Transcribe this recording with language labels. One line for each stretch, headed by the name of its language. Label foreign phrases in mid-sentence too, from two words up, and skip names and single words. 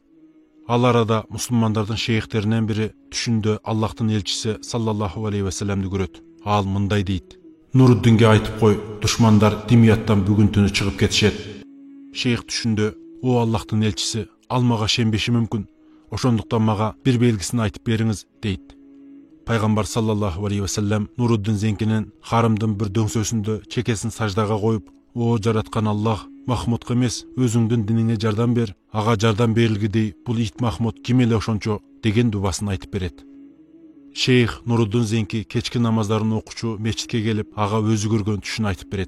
Kyrgyz: Ал арада мусулмандардын шейхтеринен бири түшүндө Аллахтын элчиси
Arabic: صلى الله عليه وسلم
Kyrgyz: көрөт. Ал мындай дейт: "Нуруддинге айтып кой, душмандар Димияттан бүгүн түнү чыгып кетишет." Шейх түшүндө: "О Аллахтын элчиси, ал мага шенбеши мүмкүн. Ошондуктан мага бир белгисин айтып бериңиз", дейт. Пайгамбар
Arabic: صلى الله عليه وسلم
Kyrgyz: Нуруддин Зенкинин Харымдын бир дөңсөсүндө чекесин саждага коюп: "О жараткан Аллах, Махмудка эмес, өзүңдүн диниңе жардам бер. Ага жардам берилгидей бул ит Махмуд ким эле ошончо", деген дубасын айтып берет. Шейх Нуруддин Зенки кечки намаздарын окучу мечитке келип, ага өзү көргөн түшүн айтып берет.